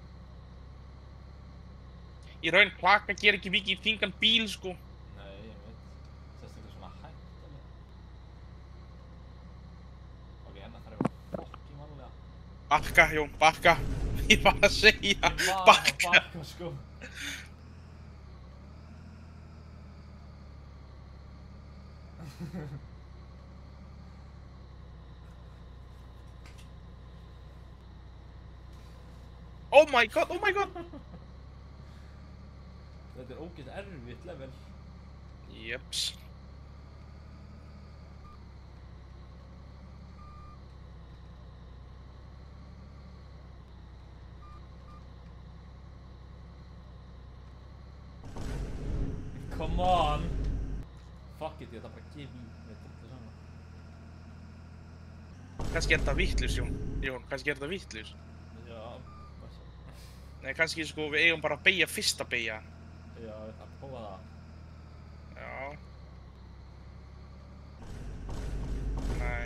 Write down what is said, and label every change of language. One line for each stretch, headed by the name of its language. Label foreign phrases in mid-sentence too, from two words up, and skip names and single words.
Icelandic: Í raun klaka ger ekki mikið í þingan bíl, sko. Nei, ég veit. Sérstaklega svona hægt, alveg. Ok, það þarf ég fokkin varlega. Bakka, Jón, bakka. Ég var að segja, Ég var að bakka. bakka, sko.
English: Oh my god, oh my god.
Icelandic: Þetta er ógeðslega erfitt level. Jeps.
English: Come on! Fuck it,
Icelandic: ég ætla bara að gefa í. Ég ætla þetta saman. Kannski er þetta vitlaus, Jón. Jón, kannski er þetta vitlaus. Já, hvað svo? Nei, kannski sko við eigum bara að beygja fyrsta beygja. Já, ég ætla að prófa það. Já. Nei.